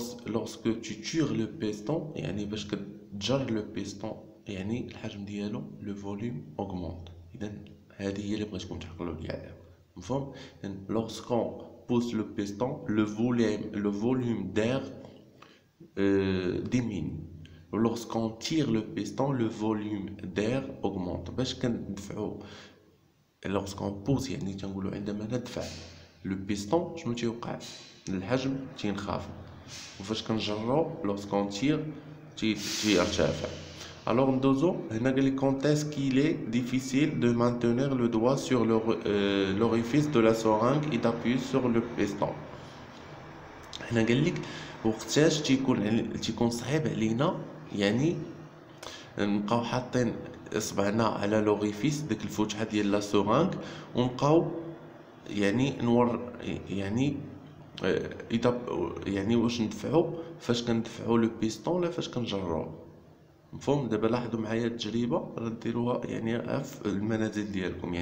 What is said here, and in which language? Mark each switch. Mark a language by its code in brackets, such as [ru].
[fr] lorsque tu tires le piston، [ar] يعني باش كتجر لو بيستون يعني الحجم ديالو لو فوليوم اوغمونت. اذا هذه هي اللي بغيتكم تعقلوا لي عليها، مفهوم؟ [fr] lorsqu'on pousse le piston le volume d'air diminue. lorsqu'on tire le piston le volume d'air augmente. [ar] باش كندفعوا [fr] lorsqu'on pousse [ar] يعني تنقولوا عندما ندفع لو بيستون شنو تيوقع؟ الحجم تينخفض، وفاش كنجرو [fr] lorsqu'on tire [ar] تيرتفع. [fr] Alors [ar] ندوزو هنا قال لي [fr] quand est-ce qu'il est difficile de maintenir le doigt sur l'orifice de la seringue et d'appuyer sur le piston. [ar] هنا قال لك وقتاش تيكون صعيب علينا يعني نبقاو حاطين اصبعنا على لوريفيس ديك الفتحه ديال لا سورانك ونبقاو يعني اذا يعني واش ندفعو فاش كندفعو لو بيستون ولا فاش كنجرو، مفهوم؟ دابا لاحظوا معايا التجربه غديروها يعني في المنازل ديالكم.